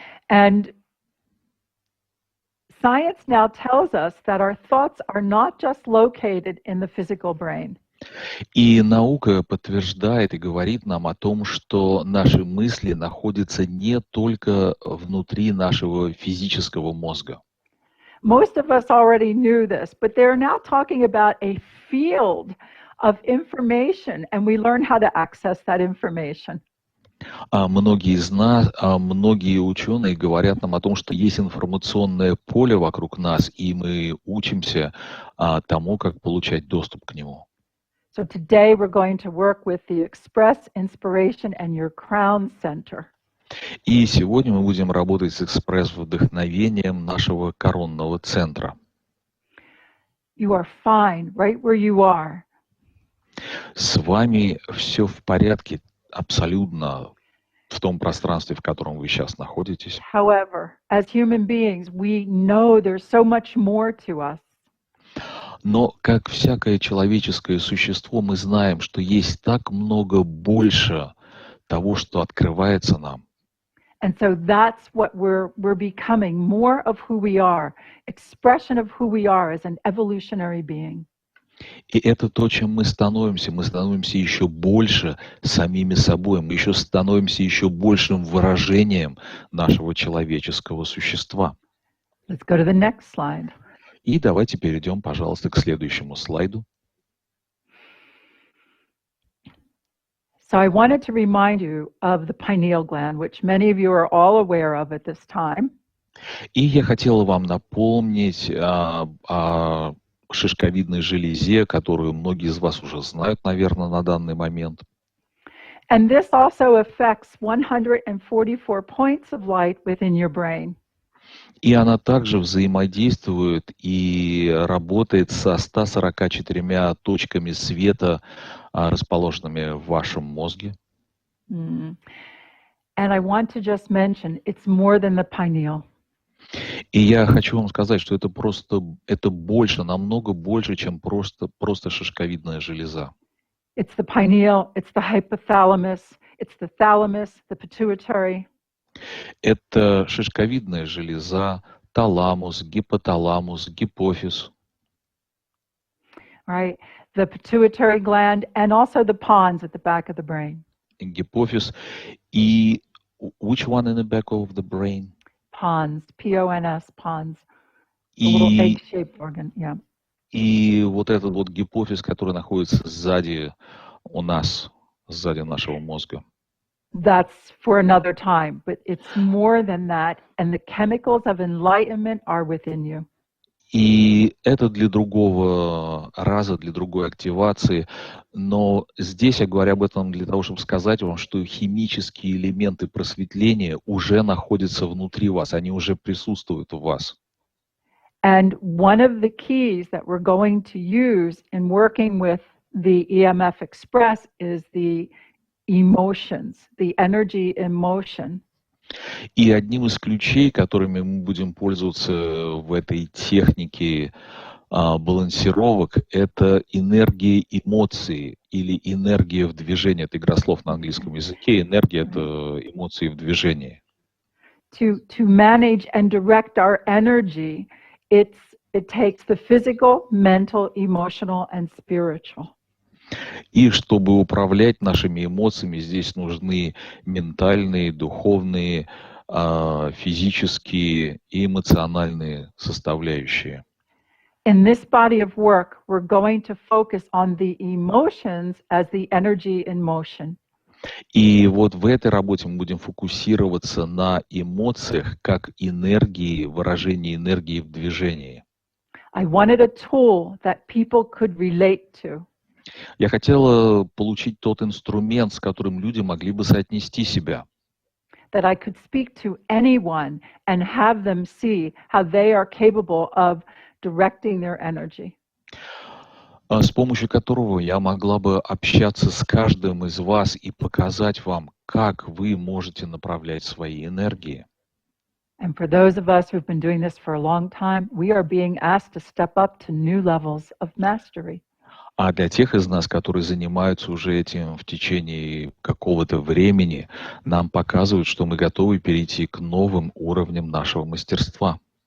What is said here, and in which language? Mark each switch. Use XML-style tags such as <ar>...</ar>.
<en>And science now tells us that our thoughts are not just located in the physical brain.</en> <ru>И наука подтверждает и говорит нам о том, что наши мысли находятся не только внутри нашего физического мозга.</ru> <en>Most of us already knew this, but they're now talking about a field of information, and we learn how to access that information.</en> <ru>Многие ученые говорят нам о том, что есть информационное поле вокруг нас, и мы учимся тому, как получать доступ к нему.</ru> <en>So today we're going to work with the Express Inspiration and your crown center.</en> <ru>И сегодня мы будем работать с экспресс-вдохновением нашего коронного центра.</ru> <en>You are fine right where you are.</en> <ru>С вами все в порядке, абсолютно в том пространстве, в котором вы сейчас находитесь.</ru> <en>However, as human beings, we know there's so much more to us.</en> <ru>Но, как всякое человеческое существо, мы знаем, что есть так много больше того, что открывается нам.</ru> <en>And so that's what we're becoming, more of who we are, expression of who we are as an evolutionary being.</en> <ru>И это то, чем мы становимся еще больше самими собой, мы еще становимся еще большим выражением нашего человеческого существа.</ru> <en>Let's go to the next slide.</en> <ru>И давайте перейдем, пожалуйста, к следующему слайду.</ru> <en>So I wanted to remind you of the pineal gland, which many of you are all aware of at this time.</en> <ru>И я хотела вам напомнить о шишковидной железе, которую многие из вас уже знают, наверное, на данный момент.</ru> <en>And this also affects 144 points of light within your brain.</en> <ru>И она также взаимодействует и работает со 144 точками света, расположенными в вашем мозге.</ru> <en>And I want to just mention, it's more than the pineal.</en> <ru>И я хочу вам сказать, что это больше, намного больше, чем просто шишковидная железа.</ru> <en>It's the pineal, it's the hypothalamus, it's the thalamus, the pituitary.</en> <ru>Это шишковидная железа, таламус, гипоталамус, гипофиз.</ru> <en>Right, the pituitary gland and also the pons at the back of the brain.</en> <ru>Гипофиз и</ru> <en>which one in the back of the brain? Pons, P-O-N-S, pons. The little egg-shaped organ, yeah.</en> <ru>И вот этот вот гипофиз, который находится сзади у нас, сзади нашего мозга.</ru> <en>That's for another time, but it's more than that, and the chemicals of enlightenment are within you.</en> <ru>И это для другого раза, для другой активации. Но здесь я говорю об этом для того, чтобы сказать вам, что химические элементы просветления уже находятся внутри вас, они уже присутствуют в вас.</ru> <en>And one of the keys that we're going to use in working with the EMF Express is the emotions, the energy emotion.</en> <ru>И одним из ключей, которыми мы будем пользоваться в этой технике балансировок, это энергия эмоций или энергия в движении. Это игра слов на английском языке. Энергия — это эмоции в движении.</ru> <en>To manage and direct our energy, it takes the physical, mental, emotional, and spiritual.</en> <ru>И чтобы управлять нашими эмоциями, здесь нужны ментальные, духовные, физические и эмоциональные составляющие.</ru> <en>In this body of work, we're going to focus on the emotions as the energy in motion.</en> <ru>И вот в этой работе мы будем фокусироваться на эмоциях как энергии, выражении энергии в движении.</ru> <en>I wanted a tool that people could relate to.</en> <ru>Я хотела получить тот инструмент, с которым люди могли бы соотнести себя.</ru> <en>That I could speak to anyone and have them see how they are capable of directing their energy.</en> <ru>С помощью которого я могла бы общаться с каждым из вас и показать вам, как вы можете направлять свои энергии.</ru> <en>And for those of us who've been doing this for a long time, we are being asked to step up to new levels of mastery.</en> <ru>А для тех из нас, которые занимаются уже этим в течение какого-то времени, нам показывают, что мы готовы перейти к новым уровням нашего мастерства.</ru>